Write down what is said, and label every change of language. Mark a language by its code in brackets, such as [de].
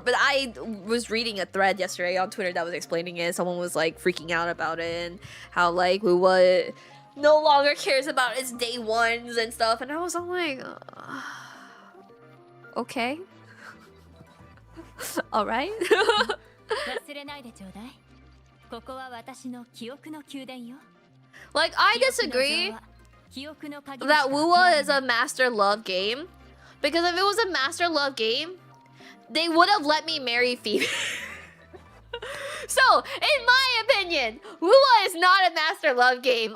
[en] But I was reading a thread yesterday on Twitter that was explaining it. Someone was like freaking out about it and how like what no longer cares about its day ones and stuff, and I was all like, okay, all right. [ja] 忘れないでちょうだい。ここは私の記憶の宮殿よ。 [en] Like, I disagree that Wuwa is a master love game, because if it was a master love game, they would have let me marry Phoebe. So, in my opinion, Wuwa is not a master love game.